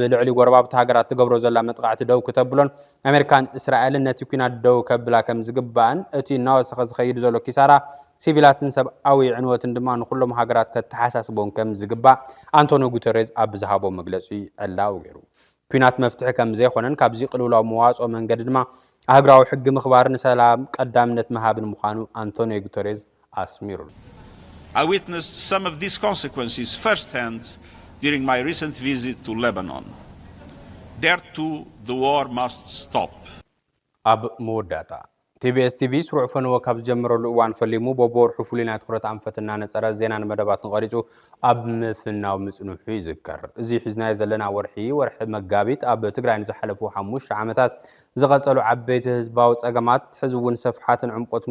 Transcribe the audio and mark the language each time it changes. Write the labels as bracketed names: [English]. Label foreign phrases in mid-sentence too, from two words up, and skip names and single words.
[Tigrinya] ልዕሊ ጎረባብቲ ሃገራት ትገብሮ ዘላ መጥቃዕቲ ደው ክተብሎን ኣሜሪካን እስራኤልን ነቲ ኩናት ደው ከብላ ከም ዝግባእን እቲ እናወሰኸ ዝኸይድ ዘሎ ኪሳራ ሲቪላትን ሰብኣዊ ዕንወትን ድማ ንኩሎም ሃገራት ከተሓሳስቦም ከም ዝግባእ አንቶኒዮ ጉተሬስ ኣብ ዝሃቦ መግለጺ ዕላው ገይሩ። ኩናት መፍትሒ ከም ዘይኮነን ካብዚ ቅልውላው መዋጽኦ መንገዲ ድማ ኣህጉራዊ ሕጊ ምኽባርን ሰላም ቀዳምነት መሃብን ምዃኑ አንቶኒዮ ጉተሬስ ኣስሚሩ። [English] I witnessed some of these consequences firsthand during my recent visit to Lebanon. There too, the war must stop. [Tigrinya] ኣብ መወዳእታ ቲቢኤስ ቲቪ ስሩዕ ፈነወ ካብ ዝጀመረሉ እዋን ፈሊሙ በቦወርሑ ፍሉይ ናይ ትኩረት ኣንፈት እናነፀረ ዜናን መደባትን ቀሪጹ ኣብ ምፍናው ምጽኑሑ ይዝከር። እዚ ሒዝናዮ ዘለና ወርሒ መጋቢት ኣብ ትግራይ ንዝሓለፉ 5 ዓመታት ዝቐጸሉ ዓበይቲ ህዝባዊ ጸገማት ሕዚ እውን ሰፍሓትን ዕምቆትን